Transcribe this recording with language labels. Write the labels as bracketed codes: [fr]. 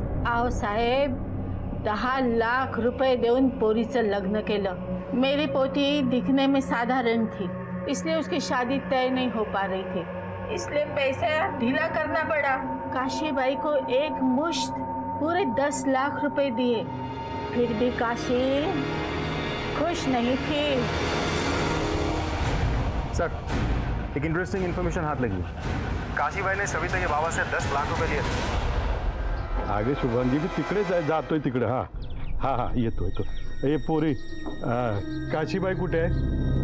[mr] आओ साहेब, 10 लाख रुपए देऊन पोरीचं लग्न केलं। [hi] मेरी पोती दिखने में साधारण थी, इसलिए उसकी शादी तय नहीं हो पा रही थी, इसलिए पैसा ढीला करना पड़ा। काशीबाई को एक मुश्त पूरे 10 लाख रुपए दिए, फिर भी काशी खुश नहीं थी। सर, एक इंटरेस्टिंग इन्फॉर्मेशन हाथ लगी। काशीबाई ने सविता के बाबा से 10 लाख रुपए लिए थे। [mr] आगे शुभांगी भी तिकडे जातोय तिकडे। हाँ हाँ हाँ, येतो। ये पोरी काशीबाई कुठे आहे?